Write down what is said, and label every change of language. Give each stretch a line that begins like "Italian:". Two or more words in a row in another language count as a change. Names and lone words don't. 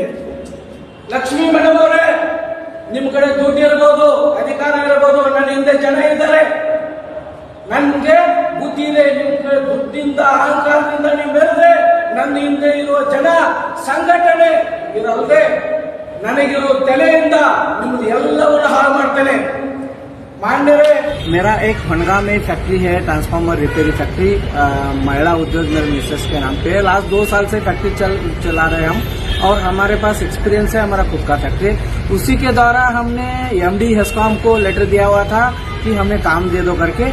Kannada: ಲಕ್ಷ್ಮೀ ಮೇಡಮ್ ಅವರೇ, ನಿಮ್ ಕಡೆ ದುಡ್ಡು ಇರ್ಬೋದು, ಅಧಿಕಾರ ಇರ್ಬೋದು, ನನ್ನ ಹಿಂದೆ ಜನ ಇದ್ದಾರೆ, ನನ್ಗೆ ಬುದ್ಧಿ ಇದೆ. ನಿಮ್ ಕಡೆ ದುಡ್ಡಿಂದ ಅಹಂಕಾರದಿಂದ ನೀವು ಬೆಳೆದ್ರೆ ನನ್ನ ಹಿಂದೆ ಇರುವ ಜನ ಸಂಘಟನೆ ಇದಲ್ಲದೆ ನನಗಿರೋ ತಲೆಯಿಂದ ನಿಮ್ದು ಎಲ್ಲವನ್ನು ಹಾಳು ಮಾಡ್ತೇನೆ. मान्यरे
Hindi: मेरा एक भंडगा में फैक्ट्री है,
English: transformer repairing factory,
Hindi: महिला उद्योग मेरे मिसेस के नाम पे। लास्ट 2 साल से फैक्ट्री चला रहे हम और हमारे पास एक्सपीरियंस है, हमारा खुद का फैक्ट्री। उसी के द्वारा हमने एमडी हेस्कॉम को लेटर दिया हुआ था कि हमें काम दे दो करके।